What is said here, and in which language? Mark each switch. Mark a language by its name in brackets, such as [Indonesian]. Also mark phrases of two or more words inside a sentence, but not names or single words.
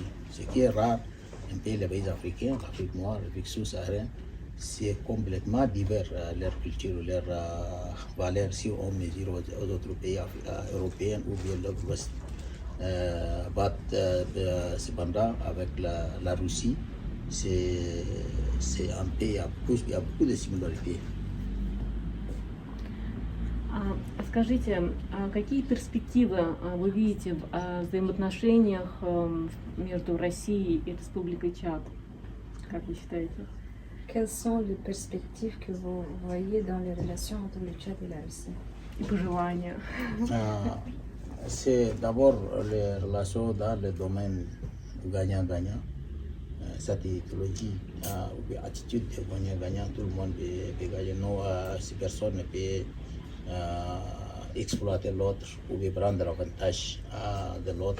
[French] Ce qui est rare, un pays, les pays africains, l'Afrique noire, l'Afrique sous-saharienne, c'est complètement divers leur culture, leurs valeurs si on mesure aux autres pays européens ou bien de l'Ouest. Cependant, avec la Russie, c'est un pays, il y a beaucoup de similarités. [Russian] Скажите, какие перспективы вы видите в взаимоотношениях между Россией и Республикой Чад? Как вы считаете? [French] Quelles sont les perspectives que vous voyez dans les relations entre le Tchad et la Russie? [Russian] И пожелания. [French] C'est d'abord les relations dans le domaine gagnant-gagnant. Cette idéologie ou bien attitude de gagnant-gagnant, tout le monde peut gagner. Non, si personne ne peut exploiter l'autre ou bien prendre avantage de l'autre.